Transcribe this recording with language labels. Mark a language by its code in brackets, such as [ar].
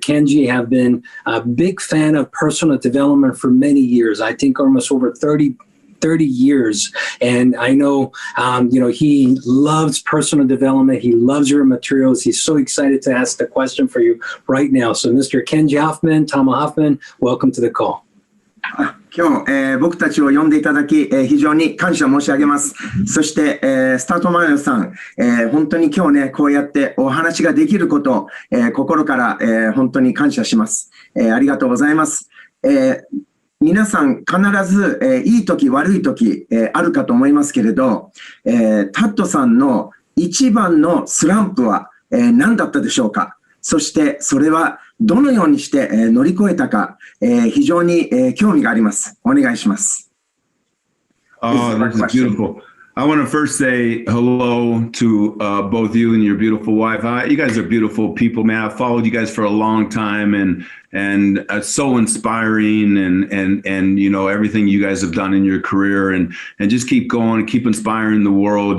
[en] Kenji have been a big fan of personal development for many years. I think almost over 30 years. And I know, he loves personal development. He loves your materials. He's so excited to ask the question for you right now. So Mr. Kenji Hoffman, Tama Hoffman, welcome to the call. [ja] 今日、僕たちを呼んでいただき、非常に感謝申し上げます。そして、スタートマネーさん、本当に今日ね、こうやってお話ができること、心から、本当に感謝します。ありがとうございます。皆さん必ず、いい時悪い時、あるかと思いますけれど、タッドさんの一番のスランプは、何だったでしょうか。そしてそれはどのようにして、乗り越えたか、非常に、興味があります。お願いします。 [en] Oh, this is beautiful. I want to first say hello to both you and your beautiful wife. You guys are beautiful people, man. I've followed you guys for a long time, and it's so inspiring, and you know everything you guys have done in your career, and just keep going and keep inspiring the world.